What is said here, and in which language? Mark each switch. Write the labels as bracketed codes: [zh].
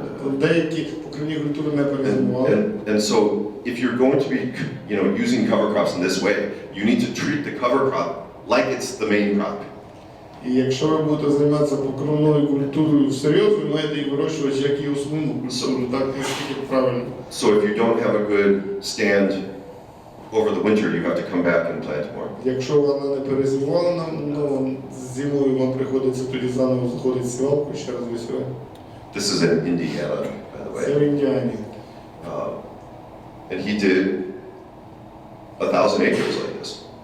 [uk] деякі покривні культури не перезимували. [en] And so if you're going to be, using cover crops in this way, you need to treat the cover crop like it's the main crop. [uk] І якщо ви будете займатися покривною культурою всерйоз, ви маєте її вирощувати як і основну культуру, так наскільки правильно. [en] So if you don't have a good stand over the winter, you have to come back and plant more. [uk] Якщо вона не перезимувала, зимою вам приходиться тоді заново заходити в сівалку і ще раз висівати. [en] This is in Indiana, by the [uk] Це [en] way. [uk] в Індіані. [en] And he did 1,000 acres like this.